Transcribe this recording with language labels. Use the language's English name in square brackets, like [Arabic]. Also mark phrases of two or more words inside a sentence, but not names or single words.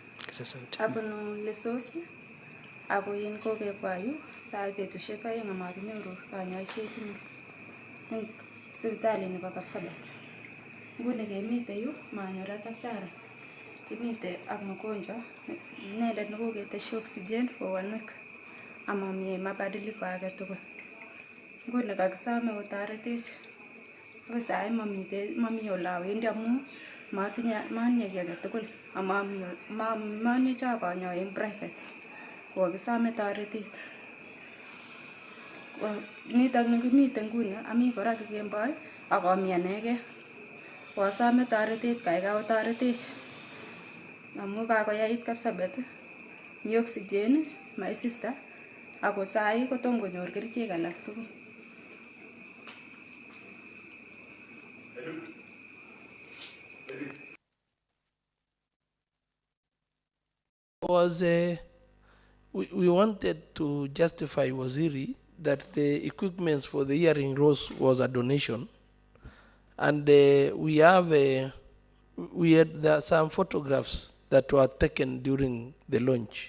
[Kalenjin] Abunu lesosi, ako yen kokebwa yu, sait betusiek aeng amakinyoru kanyoiset eng sipitali nebo Kapsabet. Nguni kemite yu, manyor daktari. Kimite ak mgonjwa, inendet nekoketeshi oxygen [English] for 1 week. [Kalenjin] Amamie mabadiliko age tugul. Nguni kakisame kotoretech. Akoi sai mami ole awendi amu matinye kiy age tugul. Mami chakonyo eng private. Kokisame toretet. Nitok ni kimite nguni, ami kora kikemboi akami anegei. Wasame toretet kaikai otoretech. Amu kakoyait Kapsabet, mi oxygen, [English] my sister, [Kalenjin] ako sai kotom konyor kerichek alak tugul. [English] We wanted to justify Waziri that the equipments for the hearing loss was a donation, and we have there are some photographs that were taken during the launch.